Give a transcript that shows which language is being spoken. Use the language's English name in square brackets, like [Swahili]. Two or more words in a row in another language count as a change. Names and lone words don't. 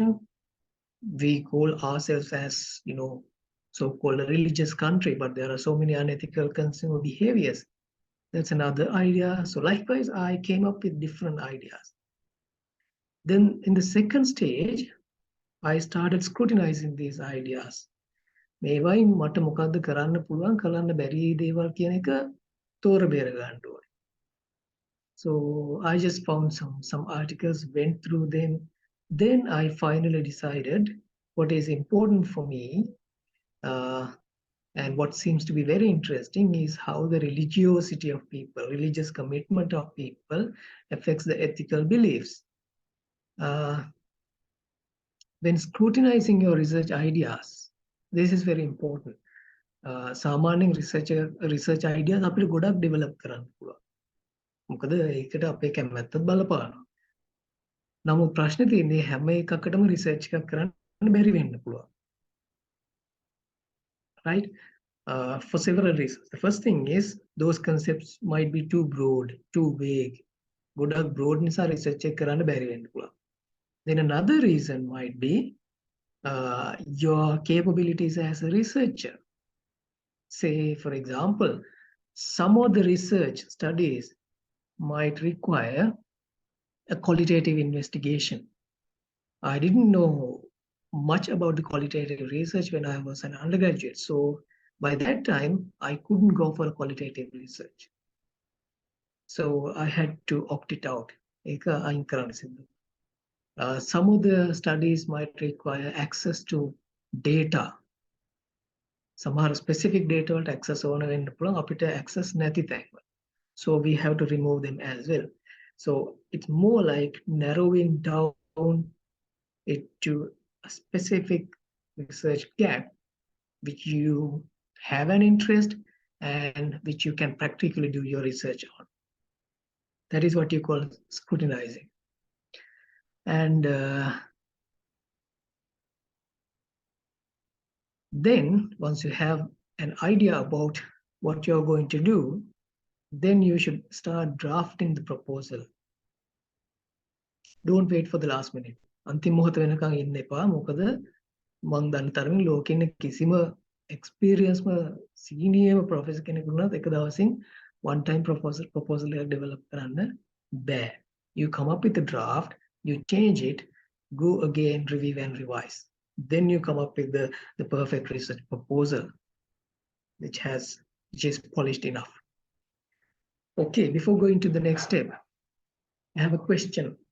[English] We call ourselves as, so-called a religious country, but there are so many unethical consumer behaviors. That's another idea. So likewise, I came up with different ideas. Then in the second stage, I started scrutinizing these ideas. [Sinhala] මේවයින් මට මොකද්ද කරන්න පුළුවන් කරන්න බැරි දේවල් කියන එක තෝර බේර ගන්න ඕනේ. [English] So I just found some articles, went through them. Then I finally decided what is important for me, and what seems to be very interesting is how the religiosity of people, religious commitment of people affects the ethical beliefs. When scrutinizing your research ideas, this is very important. [Sinhala] සාමාන්‍යයෙන් [English] research ideas [Sinhala] අපිට ගොඩක් develop කරන්න පුළුවන්. මොකද ඒකට අපේ කැමැත්තත් බලපානවා. නමුත් ප්‍රශ්නේ තියෙන්නේ හැම එකකටම research එකක් කරන්න බැරි වෙන්න පුළුවන්. [English] Right? For several reasons. The first thing is those concepts might be too broad, too vague. [Sinhala] ගොඩක් broad නිසා research එක කරන්න බැරි වෙන්න පුළුවන්. [English] Then another reason might be your capabilities as a researcher. Say, for example, some of the research studies might require a qualitative investigation. I didn't know much about the qualitative research when I was an undergraduate. So by that time, I couldn't go for a qualitative research. So I had to opt it out. Some of the studies might require access to data. Some specific data to access on and access [Sinhala] නැති තැන්වල. [English] So we have to remove them as well. So it's more like narrowing down it to a specific research gap which you have an interest and which you can practically do your research on. That is what you call scrutinizing. And then once you have an idea about what you're going to do, then you should start drafting the proposal. Don't wait for the last minute. [Sinhala] අන්තිම මොහොත වෙනකන් ඉන්න එපා. මොකද මං දන්න තරමින් ලෝකෙ ඉන්න කිසිම [English] experience senior professor [Sinhala] කෙනෙකුට උනත් එක දවසින් [English] one time proposal [Sinhala] එකක් develop කරන්න බෑ. [English] You come up with a draft, you change it, go again, review and revise. Then you come up with the perfect research proposal which is polished enough. Okay, before going to the next step, I have a question.